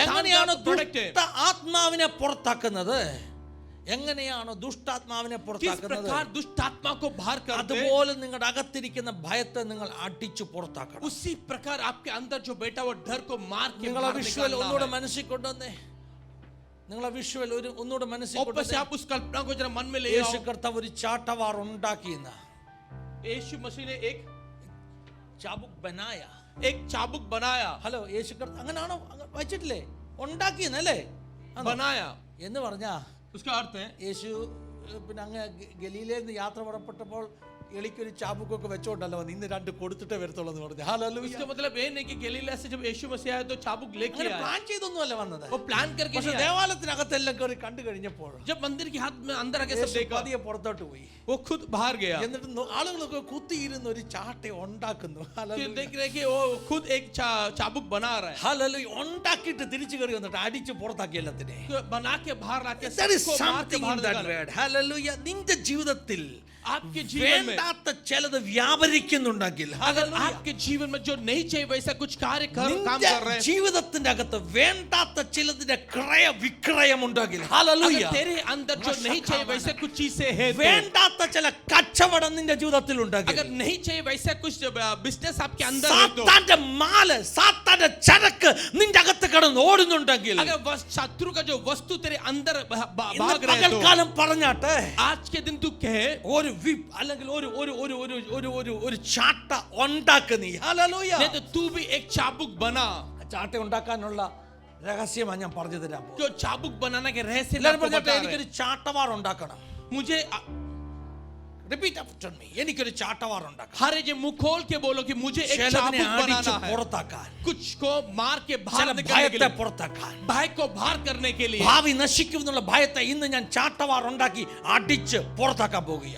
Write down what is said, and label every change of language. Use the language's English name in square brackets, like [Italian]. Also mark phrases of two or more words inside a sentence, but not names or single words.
[Malayalam] എങ്ങനെയാണ് [Hindi] का प्रोडक्ट है। [Malayalam] ദുഷ്ട ആത്മാവിനെ പുറത്താക്കുന്നത്? എങ്ങനെയാണോ ദുഷ്ടാത്മാവിനെ [Hindi] किस [Malayalam] പുറത്താക്കുന്നത്? [Hindi] प्रकार दुष्ट आत्मा को बाहर करते हैं, [Malayalam] അതുപോലെ നിങ്ങളുടെ അകത്തിരിക്കുന്ന ഭയത്തെ നിങ്ങൾ അടിച്ചു പുറത്താക്കണം. [Hindi] उसी प्रकार आपके अंदर जो बैठा हुआ डर को मार के [Malayalam] നിങ്ങളെ [Hindi] बाहर [Malayalam] വിഷ്വൽ [Hindi] निकालना [Malayalam] ഒന്നുകൂടെ [Hindi] है। [Malayalam] മനസ്സിൽ കൊണ്ടുവന്നേ. നിങ്ങളെ വിഷ്വൽ ഒന്നുകൂടെ മനസ്സിൽ [Hindi] वापस से [Malayalam] കൊണ്ടുവന്നേ. [Hindi] आप उस कल्पना को जरा मन में ले [Malayalam] യേശു [Hindi] आओ। [Malayalam] കർത്താവ് ഒരു ചാട്ടവാർ ഉണ്ടാക്കിയെന്ന [Hindi] यीशु मसीह ने चाबुक बनाया. एक चाबुक बनाया। [Malayalam] ഹലോ, യേശു കർത്താവ് അങ്ങനാണോ? വായിച്ചിട്ടില്ലേ? ഉണ്ടാക്കിയെന്നല്ലേ [Hindi] बनाया [Malayalam] എന്ന് പറഞ്ഞാ [Hindi] उसका अर्थ है [Malayalam] യേശു പിന്നെ അങ്ങ് ഗലീലയിൽ നിന്ന് യാത്ര പുറപ്പെട്ടപ്പോൾ എളിക്കൊരു ചാബുക്കൊക്കെ വെച്ചോണ്ടല്ലോ വന്ന് ഇന്ന് രണ്ട് കൊടുത്തിട്ടേ വരത്തുള്ളൂ എന്ന് പറഞ്ഞു. ഹല്ലേലൂയ. [Hindi] इसका मतलब ये नहीं कि गलीला से जब यीशु मसीह आया तो चाबुक लेके [Malayalam] അങ്ങനെ [Hindi] आया, [Malayalam] പ്ലാൻ ചെയ്തൊന്നുമല്ല വന്നത്. [Hindi] वो प्लान करके [Malayalam] പക്ഷെ [Hindi] नहीं आया। [Malayalam] ദേവാലയത്തിനകത്തെല്ലാം കയറി കണ്ടു കഴിഞ്ഞപ്പോൾ [Hindi] जब मंदिर के हाथ में अंदर आके सब [Malayalam] യേശു [Hindi] देखा, [Malayalam] പതിയെ പുറത്തോട്ട് പോയി. [Hindi] वो खुद बाहर गया। [Malayalam] എന്നിട്ട് ആളുകളൊക്കെ കുത്തിയിരുന്ന് ഒരു ചാട്ട ഉണ്ടാക്കുന്നു. [Hindi] फिर देख रहे कि वो खुद एक चाबुक बना रहा है, [Malayalam] ഹല്ലേലൂയ. ഉണ്ടാക്കിയിട്ട് തിരിച്ചു കയറി വന്നിട്ട് അടിച്ച് പുറത്താക്കി എല്ലാത്തിനെ. [Hindi] तो बना के बाहर लाके [English] There is [Hindi] सबको मार के [English] something [Hindi] बाहर [English] in that [Hindi] निकाला। [English] word. [Malayalam] Hallelujah. നിന്റെ ജീവിതത്തിൽ [Hindi] आपके जीवन में [Malayalam] വേണ്ടാത്ത ചിലത് വ്യാപരിക്കുന്നുണ്ടെങ്കിൽ, [Hindi] अगर Hallelujah, आपके जीवन में जो नहीं चाहिए वैसा कुछ कार्य काम [Malayalam] നിന്റെ [Hindi] कर रहे हैं, [Malayalam] ജീവിതത്തിന്റെ അകത്ത് വേണ്ടാത്ത ചിലതിന്റെ ക്രയ വിക്രയം ഉണ്ടെങ്കിൽ, [Hindi] अगर Hallelujah, तेरे अंदर जो नहीं चाहिए वैसे कुछ चीजें है तो, [Malayalam] വേണ്ടാത്ത ചില കച്ചവടം നിന്റെ ജീവിതത്തിൽ ഉണ്ടെങ്കിൽ, [Hindi] अगर नहीं चाहिए वैसा कुछ बिजनेस आपके अंदर है तो, [Malayalam] സാത്താന്റെ മാല, സാത്താന്റെ ചരക്ക് നിന്റെ അകത്ത് കിടന്ന് ഓടുന്നുണ്ടെങ്കിൽ, [Hindi] अगर शत्रु का जो वस्तु तेरे अंदर [Malayalam] ഇന്ന് [Hindi] भाग रहे हैं तो, [Malayalam] പകൽക്കാലം പറഞ്ഞാട്ടെ [Hindi] आज के दिन तू कहे [Malayalam] ഒരു വിപ്പ് അല്ലെങ്കിൽ ഒരു ചാട്ട ഉണ്ടാക്ക് നീ. ഹല്ലേലൂയ. [Hindi] नहीं तो तू भी एक चाबुक बना। [Malayalam] ചാട്ട ഉണ്ടാക്കാനുള്ള രഹസ്യമാണ് ഞാൻ പറഞ്ഞു തരാൻ പോകുന്നത്. [Hindi] जो चाबुक बनाना के रहस्य मैं [Malayalam] എല്ലാവരും [Hindi] आपको [Malayalam] പറഞ്ഞാട്ടെ, [Hindi] बता रहे [Malayalam] എനിക്കൊരു [Hindi] हैं। [Malayalam] ചാട്ടവാർ ഉണ്ടാക്കണം. [Hindi] मुझे [English] repeat after me. [Malayalam] എനിക്കൊരു ചാട്ടവാർ ഉണ്ടാക്കണം. [Hindi] हर एक मुंह खोल के बोलो कि मुझे एक [Malayalam] ചിലതിനെ [Hindi] चाबुक [Malayalam] അടിച്ച് [Hindi] बनाना है, [Malayalam] പുറത്താക്കാൻ, [Hindi] कुछ को मार के [Malayalam] ചില [Hindi] बाहर निकालने के [Malayalam] ഭയത്തെ [Hindi] लिए, [Malayalam] പുറത്താക്കാൻ, [Hindi] भय को बाहर करने के लिए, [Malayalam] ഭാവി നശിക്കും എന്നുള്ള ഭയത്തെ ഇന്ന് ഞാൻ ചാട്ടവാർ ഉണ്ടാക്കി അടിച്ച് പുറത്താക്കാൻ പോകുകയാണ്.